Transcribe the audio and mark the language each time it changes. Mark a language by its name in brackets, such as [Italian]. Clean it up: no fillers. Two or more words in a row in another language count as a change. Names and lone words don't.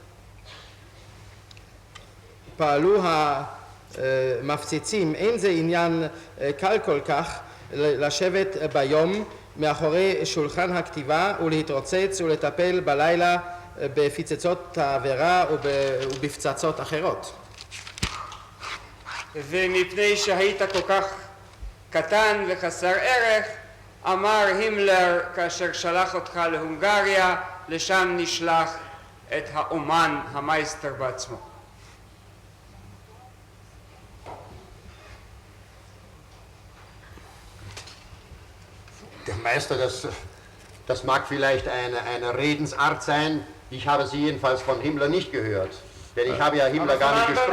[Hebrew] פעלו המפציצים, אין זה עניין קל כל כך לשבת ביום מאחורי שולחן הכתיבה ולהתרוצץ ולטפל בלילה בפצצות תבערה ובפצצות אחרות. ומפני שהיית כל כך קטן וחסר ערך, אמר הימלר כאשר שלח אותך להונגריה, לשם נשלח את האומן, המייסטר בעצמו. [German] Der Meister, das mag vielleicht eine Redensart sein. Ich habe sie jedenfalls von Himmler nicht gehört. Denn ich habe ja Himmler gar nicht gesprochen.